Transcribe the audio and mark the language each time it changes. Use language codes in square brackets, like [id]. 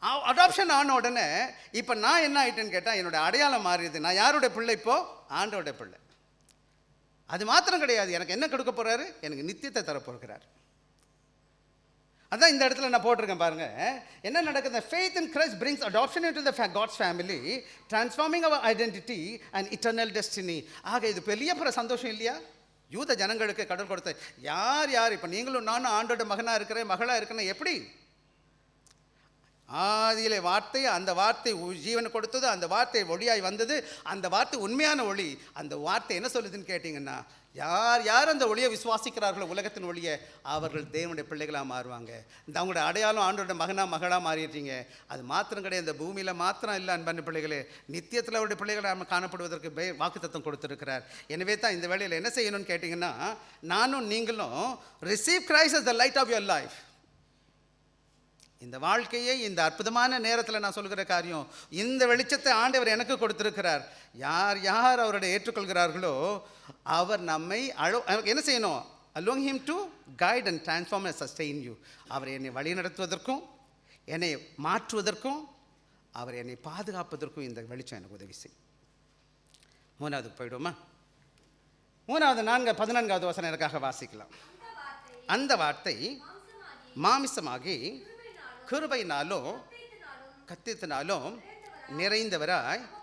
[ta] Adoption ஆன உடனே இப்போ நான் என்ன ஆகிட்டேன்னு கேட்டால், என்னுடைய அடையாளம் மாறிடுது. நான் யாருடைய பிள்ளை? இப்போது ஆண்டோடைய பிள்ளை. அது மாத்திரம் கிடையாது, எனக்கு என்ன கொடுக்க போகிறாரு, எனக்கு நித்தியத்தை தரப்போகிறார். அதான் இந்த இடத்துல நான் போட்டிருக்கேன் பாருங்க, என்ன நடக்குது. [en] faith in Christ brings adoption into the God's family, transforming our identity and eternal destiny. [ta] ஆக இது பெரிய சந்தோஷம் இல்லையா? யூத ஜனங்களுக்கு கடவுள் கொடுத்த யார் யார், இப்போ நீங்களும் நானும் ஆண்டோட மகனாக இருக்கிறேன், மகளாக இருக்கிறேன். எப்படி? ஆதியிலே வார்த்தை, அந்த வார்த்தை ஜீவனை கொடுத்தது, அந்த வார்த்தை ஒளியாய் வந்தது, அந்த வார்த்தை உண்மையான ஒளி. அந்த வார்த்தை என்ன சொல்லுதுன்னு கேட்டிங்கன்னா, யார் யார் அந்த ஒளியை விசுவாசிக்கிறார்களோ, உலகத்தின் ஒளியை, அவர்கள் தேவனுடைய பிள்ளைகளாக மாறுவாங்க. இந்த அவங்களோட அடையாளம் ஆண்டோட மகளாக மாறிடுறீங்க. அது மாத்திரம் கிடையாது, இந்த பூமியில் மாத்திரம் இல்லை அன்பான பிள்ளைகளே, நித்தியத்தில் அவருடைய பிள்ளைகளை காணப்படுவதற்கு வாக்குத்தத்தம் கொடுத்துருக்கிறார். எனவே தான் இந்த வேளையில் என்ன செய்யணும்னு கேட்டிங்கன்னா, நானும் நீங்களும் [en] Receive Christ as the light of your life. [ta] இந்த வாழ்க்கையை இந்த அற்புதமான நேரத்தில் நான் சொல்கிற காரியம், இந்த வெளிச்சத்தை ஆண்டவர் எனக்கு கொடுத்திருக்கிறார். யார் யார் அவருடைய ஏற்றுக்கொள்கிறார்களோ, அவர் நம்மை என்ன செய்யணும்? [en] allowing him to guide and transform and sustain you. [ta] அவர் என்னை வழி நடத்துவதற்கும், என்னை மாற்றுவதற்கும், அவர் என்னை பாதுகாப்பதற்கும் இந்த வெளிச்சம் எனக்கு உதவி செய்யும். மூணாவதுக்கு போயிடுவோமா? பதினான்காவது வசனம் எனக்காக வாசிக்கலாம். அந்த வார்த்தை மாமிசமாகி கிருபையினாலும் கத்தித்தினாலும் நிறைந்தவராய்.